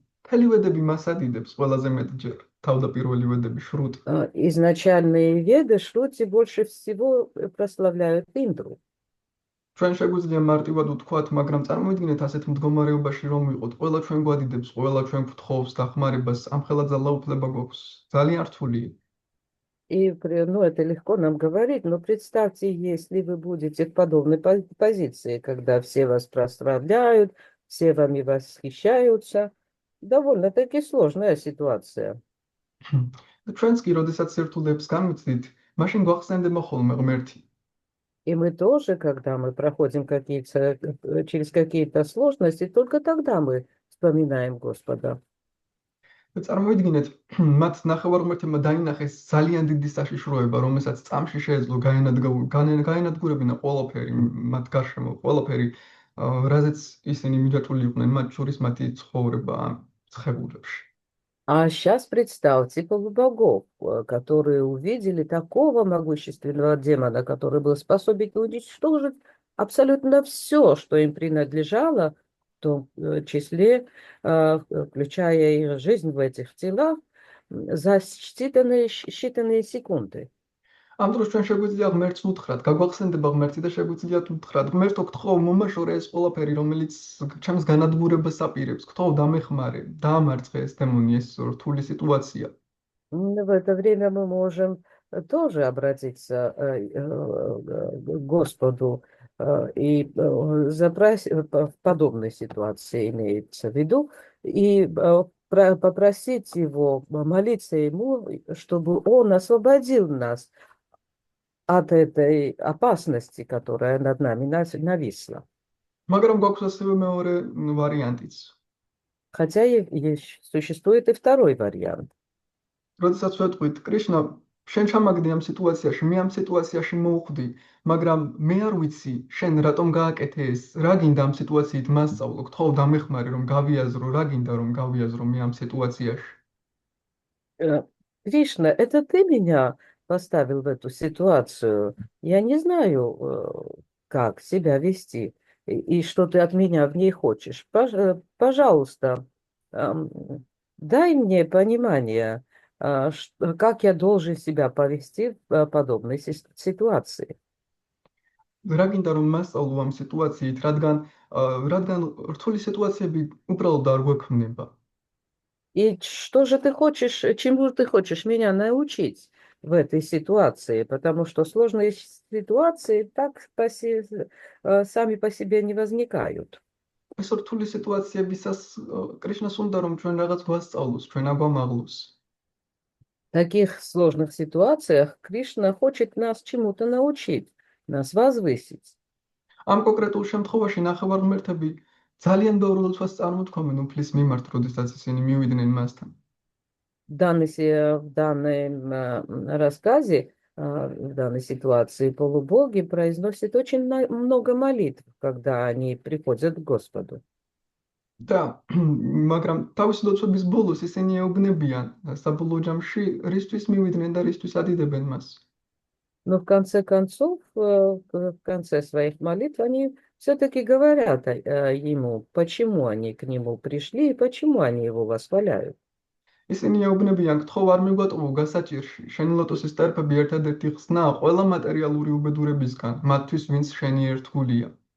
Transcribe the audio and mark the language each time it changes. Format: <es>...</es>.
<ka>მთელი ვედები მას ადიდებს ყველაზე მეტჯერ, თავდაპირველი ვედები შრუტ.</ka> <ru>Изначальные веды Шрути больше всего прославляют Индру.</ru> <ka>ჩვენ შეგვიძლია მარტივად ვთქვათ, მაგრამ წარმოიდგინეთ ასეთ მდგომარეობაში რომ ვიყოთ, ყველა ჩვენ გვადიდებს, ყველა ჩვენ გვთხოვს დახმარებას, ამხელა ძალაუფლება გვაქვს. ძალიან რთულია.</ka> <ru>И, ну, это легко нам говорить, но представьте, если вы будете в подобной позиции, когда все вас прославляют, все вами восхищаются, довольно-таки сложная ситуация.</ru> <ka>და ჩვენც კი, როდესაც სირთულეებს გამიცდით, მაშინ გვახსენდება ხოლმე ღმერთი.</ka> <ru>И мы тоже, когда мы проходим через какие-то сложности, только тогда мы вспоминаем Господа.</ru> <ka>და წარმოიდგინეთ, მათ ნახევარღმერთებმა დაინახეს ძალიან დიდი საშიშროება, რომელსაც წამში შეეძლო გაენადგურებინა ყველაფერი, მათ გარშემო ყველაფერი, რაზეც ისინი მიჯაჭვული იყვნენ, მათ შორის მათი ცხოვრება ამ ცხებულებში.</ka> <ru>А сейчас представьте полубогов, которые увидели такого могущественного демона, который был способен уничтожить абсолютно все, что им принадлежало, в том числе, включая их жизнь в этих телах, за считанные секунды.</ru> <ka>ამ დროს ჩვენ შეგვიძლია ღმერთს უთხრათ, გაგვახსენდება ღმერთი და შეგვიძლიათ უთხრათ, ღმერთო, გთხოვ, მომაშორე ეს ყველაფერი, რომელიც ჩემს განადგურებას აპირებს, გთხოვ, დამეხმარე, დაამარცხე ეს დემონი, ეს რთული სიტუაცია.</ka> <ru>В это время мы можем тоже обратиться к Господу и запросить, в подобной ситуации имеется в виду, и попросить Его, молиться Ему, чтобы Он освободил нас от этой опасности, которая над нами нависла.</ru> <ka>მაგრამ გვაქვს ასევე მეორე ვარიანტიც.</ka> <ru>Хотя существует и второй вариант.</ru> <ka>როდესაც ვეტყვით, კრიშნა, შენ ჩამაგდე ამ სიტუაციაში, მე ამ სიტუაციაში მოვხვდი, მაგრამ მე არ ვიცი, შენ რატომ გააკეთე ეს, რა გინდა ამ სიტუაციით მასწავლო, გთხოვ დამეხმარე, რომ გავიაზრო, რა გინდა რომ გავიაზრო მე ამ სიტუაციაში.</ka> <ru>Кришна, это ты меня поставил в эту ситуацию. Я не знаю, как себя вести и что ты от меня в ней хочешь. Пожалуйста, дай мне понимание, как я должен себя повести в подобной ситуации.</ru> <ka>რა გინდა რომ მასწავლო ამ სიტუაციით, რადგან რთული სიტუაციები უბრალოდ არ გვექმნება.</ka> <ru>И что же ты хочешь, чему ты хочешь меня научить в этой ситуации? Потому что сложные ситуации так сами по себе не возникают.</ru> <ka>ეს რთული სიტუაციებისას კრიშნას უნდა რომ ჩვენ რაღაც გვასწავლოს, ჩვენ აგვამაღლოს.</ka> <ru>В таких сложных ситуациях Кришна хочет нас чему-то научить, нас возвысить.</ru> <ka>ამ კონკრეტულ შემთხვევაში ნახევარღმერთები ძალიან ბევრ ლოცვას წარმოთქვამენ უფლის მიმართ, როდესაც ისინი მივიდნენ მასთან.</ka> <ru>В данном рассказе, в данной ситуации полубоги произносят очень много молитв, когда они приходят к Господу.</ru> <ka>და მაგრამ თავისი ლოცვების ბოლოს ისინი ეუბნებიან საბოლოო ჯამში რისთვის მივიდნენ და რისთვის ადიდებენ მას.</ka> <ru>Но в конце концов, в конце своих молитв, они все-таки говорят ему, почему они к нему пришли и почему они его восхваляют.</ru> <ka>ისინი ეუბნებიან, გთხოვ არ მიგვატყუო გასაჭირში, შენი ლოტოსის ტერფები ერთადერთი ხსნაა ყველა მატერიალური უბედურებისგან, მათთვის ვინც შენი ერთგულია.</ka>